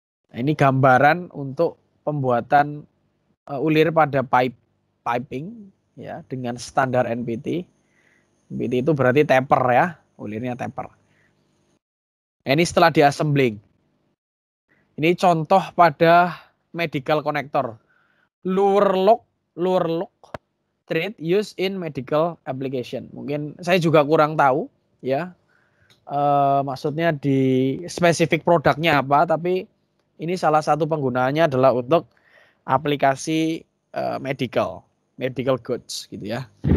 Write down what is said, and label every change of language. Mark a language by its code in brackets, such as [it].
[id] Nah, ini gambaran untuk pembuatan ulir pada piping ya dengan standar NPT. NPT itu berarti taper ya, ulirnya taper. Ini setelah diassembling. Ini contoh pada medical connector. [en] Lure lock thread used in medical application. [id] Mungkin saya juga kurang tahu ya. Maksudnya di spesifik produknya apa, tapi ini salah satu penggunaannya adalah untuk aplikasi medical goods gitu ya.